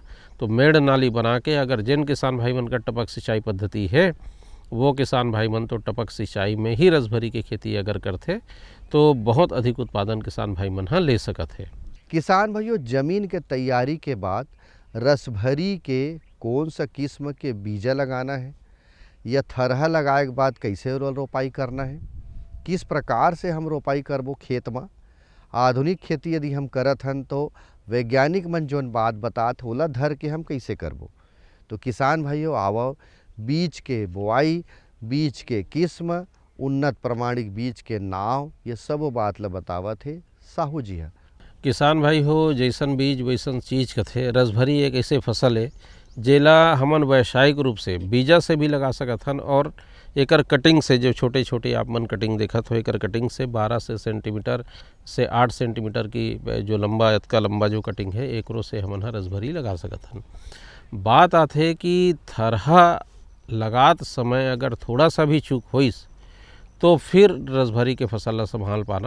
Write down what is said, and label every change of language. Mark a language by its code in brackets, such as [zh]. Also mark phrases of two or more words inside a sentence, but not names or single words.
[hne] तो मेड़ नाली बना के अगर जिन किसान भाई मन का टपक सिंचाई पद्धति है वो किसान भाई मन तो टपक सिंचाई में ही रसभरी की खेती अगर करते तो बहुत अधिक उत्पादन किसान भाई मन ले सकत है। किसान भाइयों ज़मीन के तैयारी के बाद रसभरी के कौन सा किस्म के बीजा लगाना है या थरहा लगाए के बाद कैसे रोपाई करना है, किस प्रकार से हम रोपाई करबो खेत में। आधुनिक खेती यदि हम करत हन तो वैज्ञानिक मन जोन बात बातात ओला धर के हम कैसे करबो। तो किसान भाइयों आवो बीज के बोआई, बीज के किस्म, उन्नत प्रमाणिक बीज के नाव, ये सब बात ला बतावत है साहू जी है। किसान भाई हो जैसन बीज वैसन चीज़ कथे। रसभरी एक ऐसे फसल है जेला हमन व्यावसायिक रूप से बीजा से भी लगा सकत हन और एकर कटिंग से जो छोटे छोटे आप मन कटिंग देखत हो एकर कटिंग से 12 सेंटीमीटर से 8 सेंटीमीटर की जो लंबा इतना लंबा जो कटिंग है एकरो से हमन रसभरी लगा सकत हन। बात आते है कि थरहा लगात समय अगर थोड़ा सा भी चूक होइस तो फिर रसभरी के फसल ला संभाल पाना